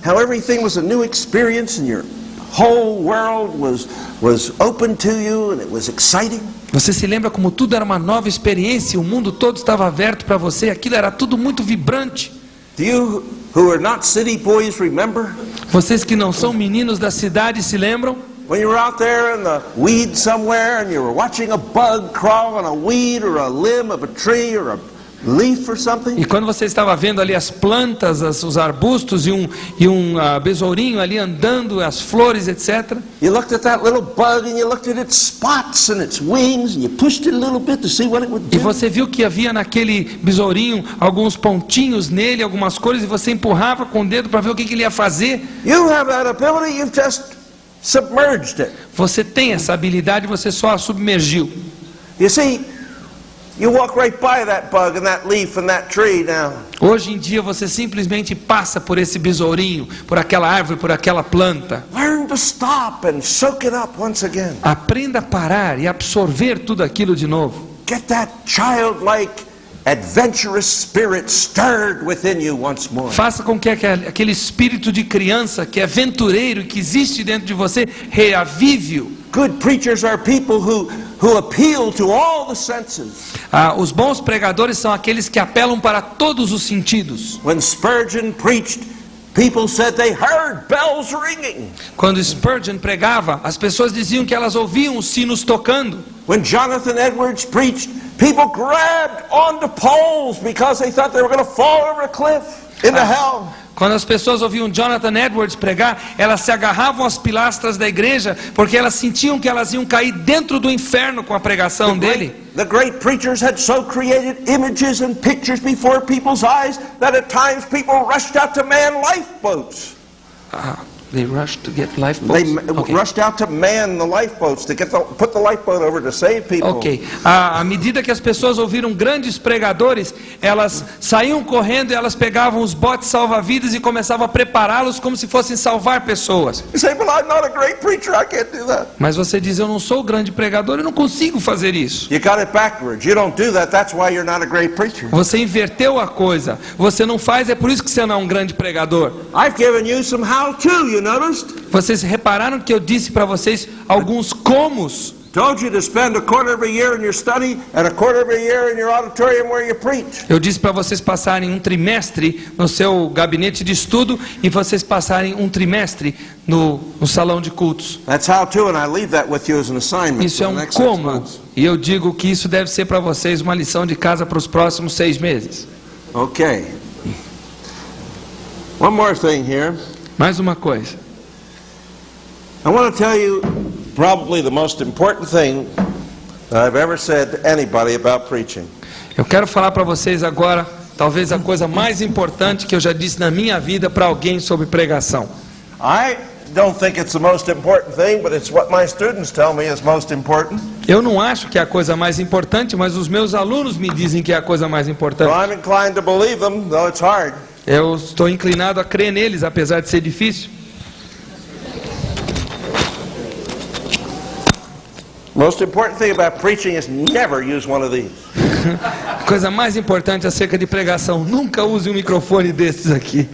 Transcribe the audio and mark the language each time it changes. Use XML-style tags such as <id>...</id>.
<en>How everything was a new experience and your whole world was open to you and it was exciting?</en> <pt>Você se lembra como tudo era uma nova experiência, o mundo todo estava aberto para você, aquilo era tudo muito vibrante.</pt> <en>Do you who are not city boys remember?</en> <pt>Vocês que não são meninos da cidade se lembram?</pt> <en>When you were out there in the weeds somewhere and you were watching a bug crawl on a weed or a limb of a tree or a leaf or something?</en> <pt>E quando você estava vendo ali as plantas, os arbustos e um besourinho ali andando, as flores, etc.</pt> <en>You looked at that little bug and you looked at its spots and its wings and you pushed it a little bit to see what it would do.</en> <pt>E você viu que havia naquele besourinho alguns pontinhos nele, algumas cores, e você empurrava com o dedo para ver o que ele ia fazer.</pt> <en>You have that ability, you've just submerged it.</en> <pt>Você tem essa habilidade, você só a submergiu.</pt> <en>You see, you walk right by that bug and that leaf and that tree now.</en> <pt>Hoje em dia você simplesmente passa por esse besourinho, por aquela árvore, por aquela planta.</pt> <en>Learn to stop and soak it up once again.</en> <pt>Aprenda a parar e absorver tudo aquilo de novo.</pt> <en>Get that childlike, adventurous spirit stirred within you once more.</en> <pt>Faça com que aquele espírito de criança que é aventureiro, que existe dentro de você, reavive-o.</pt> <en>Good preachers are people who appeal to all the senses.</en> <pt>Os bons pregadores são aqueles que apelam para todos os sentidos.</pt> <en>When Spurgeon preached, people said they heard bells ringing.</en> <pt>Quando Spurgeon pregava, as pessoas diziam que elas ouviam os sinos tocando.</pt> <en>When Jonathan Edwards preached, people grabbed onto poles because they thought they were going to fall over a cliff into hell.</en> <pt>Quando as pessoas ouviam Jonathan Edwards pregar, elas se agarravam às pilastras da igreja porque elas sentiam que elas iam cair dentro do inferno com a pregação dele.</pt> <en>The great preachers had so created images and pictures before people's eyes that at times people rushed out to man lifeboats. They rushed to get lifeboats. They rushed out to man the lifeboats to put the lifeboat over to save people. Ok.</en> <pt>À medida que as pessoas ouviram grandes pregadores, elas saíam correndo e elas pegavam os botes salva-vidas e começavam a prepará-los como se fossem salvar pessoas.</pt> <en>You say, but I'm not a great preacher, I can't do that.</en> <pt>Mas você diz, eu não sou grande pregador, eu não consigo fazer isso.</pt> <en>You got it backwards. You don't do that, that's why you're not a great preacher.</en> <pt>Você inverteu a coisa. Você não faz, é por isso que você não é um grande pregador.</pt> <en>I've given you some how-to, you noticed?</en> <pt>Vocês repararam que eu disse para vocês alguns comos?</pt> <en>Told you to spend a quarter of a year in your study and a quarter of a year in your auditorium where you preach.</en> <pt>Eu disse para vocês passarem um trimestre no seu gabinete de estudo e vocês passarem um trimestre no salão de cultos.</pt> <en>That's how to, and I leave that with you as an assignment.</en> <pt>Isso é</pt> <en>for the</en> <pt>um</pt> <en>next 6</en> <pt>como,</pt> <en>months.</en> <pt>e eu digo que isso deve ser para vocês uma lição de casa para os próximos 6 meses.</pt> <en>Okay. One more thing here.</en> <pt>Mais uma coisa.</pt> <en>I want to tell you probably the most important thing that I've ever said to anybody about preaching.</en> <pt>Eu quero falar para vocês agora, talvez a coisa mais importante que eu já disse na minha vida para alguém sobre pregação.</pt> <en>I don't think it's the most important thing, but it's what my students tell me is most important.</en> <pt>Eu não acho que é a coisa mais importante, mas os meus alunos me dizem que é a coisa mais</pt> <en>So</en> <pt>importante.</pt> <en>I'm inclined to believe them, though it's hard.</en> <pt>Eu estou inclinado a crer neles, apesar de ser difícil.</pt> <en>Most important thing about preaching is never use one of these.</en> <pt>A coisa mais importante acerca de pregação, nunca use um microfone desses aqui.</pt>